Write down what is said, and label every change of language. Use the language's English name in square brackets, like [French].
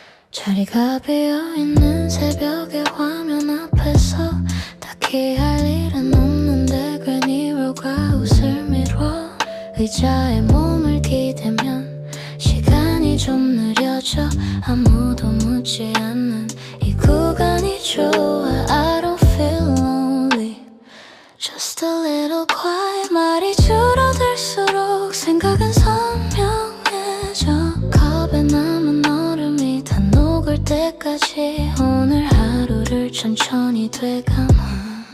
[Korean] 자리가 비어있는 새벽의 화면 앞에서 딱히 할 일은 없는데 괜히 뭘까 웃을 미뤄. 의자에 몸을 기대면 시간이 좀 느려져. 아무도 묻지 않는 이 구간이 좋아. [English] I don't feel lonely, just a little quiet. [Korean] 말이 줄어들수록 생각은 선명해져. 컵에 남은 얼음이 다 녹을 때까지 오늘 하루를 천천히 되감아.